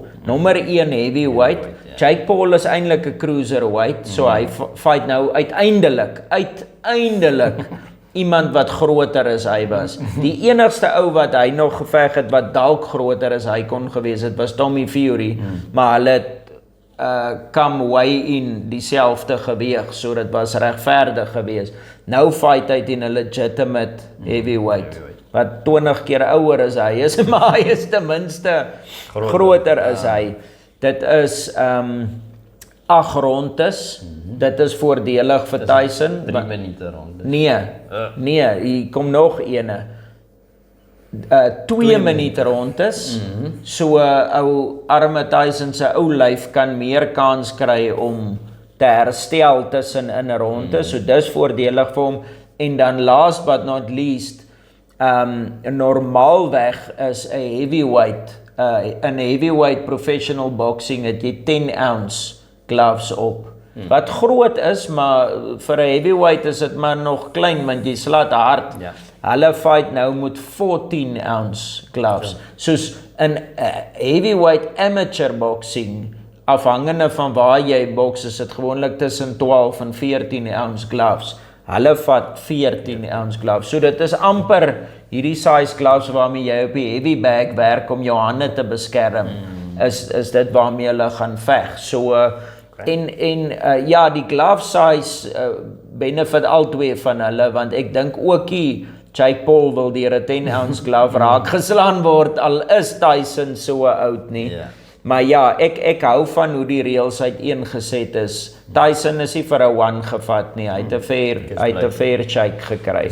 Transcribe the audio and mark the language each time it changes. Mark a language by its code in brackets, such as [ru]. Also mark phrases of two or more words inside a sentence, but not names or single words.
[af] Nommer 1 heavyweight. Jake Paul is eintlik 'n cruiserweight, so hy fight nou uiteindelik iemand wat groter as hy was. Die enigste ou wat hy nog geveg het wat dalk groter as hy kon gewees het, was Tommy Fury, maar hulle het come way in dieselfde geweeg, so dit was regverdig geweest. Nou fight hy teen 'n legitimate heavyweight, wat 20 keer ouer as hy is, maar hy is ten minste groter as hy. Dit is 8 rondes. Dit is voordelig vir Tyson. 3 minute rondes. Nee, hier kom nog ene. 2 minute rond is, so ou arme Tyson se ou lyf kan meer kans kry om te herstel tussen in 'n ronde, so dis voordelig vir hom. En dan [en] last but not least, [af] normaalweg is 'n heavyweight, in [en] heavyweight professional boxing [af] het jy 10 [en] ounce gloves [af] op. Wat groot is, maar vir 'n heavyweight is dit maar nog klein, want jy slaat hard. Ja. Hulle fight nou met 14 [en] ounce gloves. [af] Soos in [en] heavyweight amateur boxing, [af] afhangende van waar jy boks, is dit gewoonlik tussen 12 en 14 [en] ounce gloves. [af] Hulle vat 14 [en] ounce gloves. [af] So dit is amper hierdie [en] size gloves [af] waarmee jy op die [en] heavy bag [af] werk om jou hande te beskerm. Is dit waarmee hulle gaan veg. So ja, die [en] glove size benefit [af] al twee van hulle, want ek dink ook Jake Paul wil deur 'n 10 [en] ounce glove [af] raak geslaan word, al is Tyson so oud nie. Ja. Maar ja, ek hou van hoe die reëls uiteengeset is. Tyson is nie vir 'n one gevat nie. Hy het 'n [en] fair shake [af] gekry.